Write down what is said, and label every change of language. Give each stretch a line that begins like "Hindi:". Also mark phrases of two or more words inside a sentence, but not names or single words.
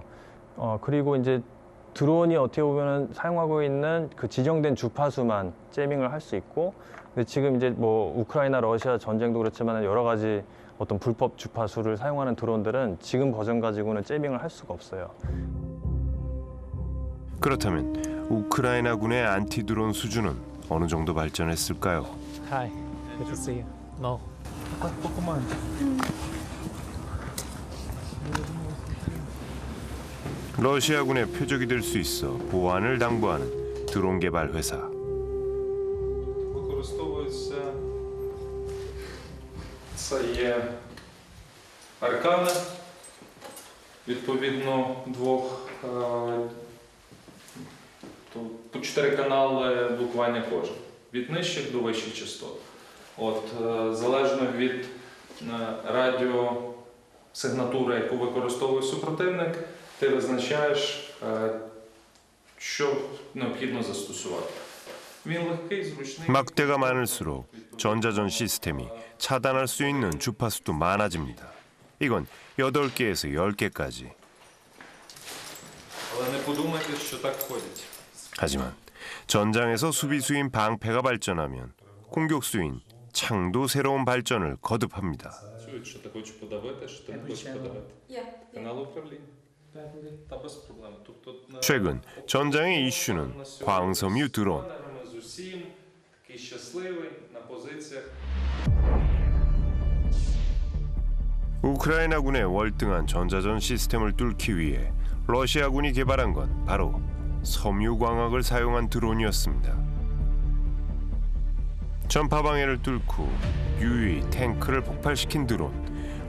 Korean: 그리고 이제 드론이 어떻게 보면 사용하고 있는 그 지정된 주파수만 재밍을 할 수 있고, 근데 지금 이제 뭐 우크라이나 러시아 전쟁도 그렇지만 여러 가지 어떤 불법 주파수를 사용하는 드론들은 지금 버전 가지고는 재밍을 할 수가 없어요. 그렇다면 우크라이나군의 안티 드론 수준은 어느 정도 발전했을까요?
English: Hi, good to see you. No.
Korean: 조금만. 러시아군의 표적이 될 수 있어 보안을 당부하는 드론 개발 회사.
Ukrainian: Використовується це є аркани, відповідно по 4 канали блокування кожен, від нижчих до вищих частот. Залежно від радіосигнатури, яку використовує супротивник, ти визначаєш, що необхідно застосувати. Він легкий, зручний.
Korean: 막대가 많을수록 전자전 시스템이 차단할 수 있는 주파수도 많아집니다. 이건 8개에서 10개까지.
Ukrainian: Але не подумайте, що так ходять.
Korean: 하지만 전장에서 수비수인 방패가 발전하면 공격수인 창도 새로운 발전을 거듭합니다.
Ukrainian: Чують, що ти хочеш подавити, що ти не хочеш подавити. Канал управління. Та без проблем.
Korean: 최근 전장의 이슈는 광섬유 드론.
Ukrainian: З усім, такий щасливий, на позиціях.
Korean: 우크라이나군의 월등한 전자전 시스템을 뚫기 위해 러시아군이 개발한 건 바로 섬유광학을 사용한 드론이었습니다. 전파 방해를 뚫고 유유히 탱크를 폭발시킨 드론.